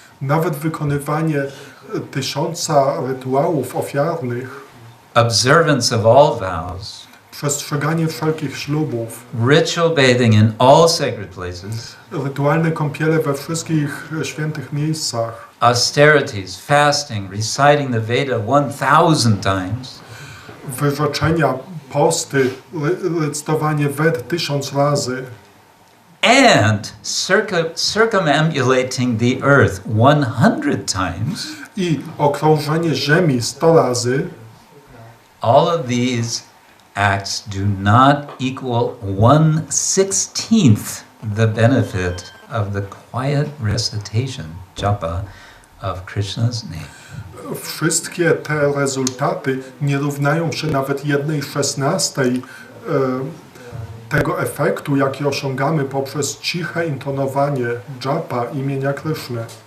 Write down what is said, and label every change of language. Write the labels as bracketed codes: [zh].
[pl] nawet wykonywanie 1000 rytuałów ofiarnych, [en] observance of all vows, [pl] przestrzeganie wszelkich ślubów, [en] ritual bathing in all sacred places, [pl] rytualne kąpiele we wszystkich świętych miejscach, [en] austerities, fasting, reciting the Veda 1000 times, [pl] wyrzeczenia, posty, recytowanie Ved 1000 razy [en] and circumambulating the earth 100 times, [pl] i okrążenie ziemi 100 razy, [en] all of these acts do not equal 1/16 the benefit of the quiet recitation, japa, of Krishna's name. [pl] Wszystkie te rezultaty nie równają się nawet 1/16 tego efektu, jaki osiągamy poprzez ciche intonowanie japa imienia Kryszny.